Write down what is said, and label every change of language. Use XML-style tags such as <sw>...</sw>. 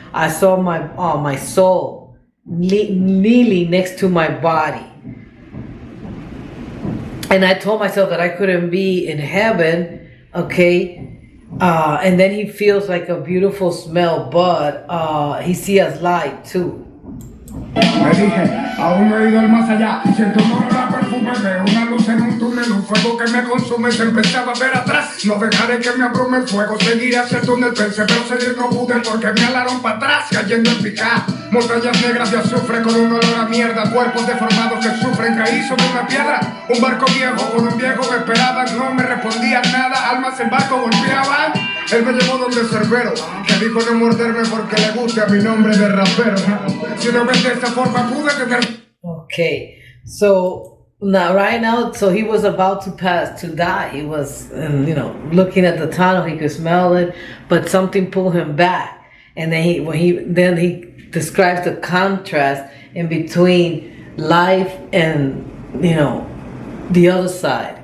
<en>I saw my soul kneeling next to my body. And I told myself that I couldn't be in heaven, okay? And then he feels like a beautiful smell, but he sees us light too.</en> <es>Me dije, aún no he ido al más allá. Siento un olor a perfume, veo una luz en un túnel, un fuego que me consume. Se empezaba a ver atrás. No dejaré que me abrume el fuego. Seguiré hacia el túnel, pensé, pero seguir no pude porque me alaron para atrás, cayendo en picada. Montañas negras de azufre con un olor a mierda. Cuerpos deformados que sufren. Caí sobre una piedra. Un barco viejo con un viejo me esperaban. No me respondían nada. Almas en barco golpeaban. Él me llevó donde Canserbero, que dijo no morderme porque le guste a mi nombre de rapero. Si no ves de esta forma pude tener.</es> <en>Okay, so right now, so he was about to die. He was, you know, looking at the tunnel. He could smell it, but something pulled him back. And then he describes the contrast in between life and, you know, the other side.</en>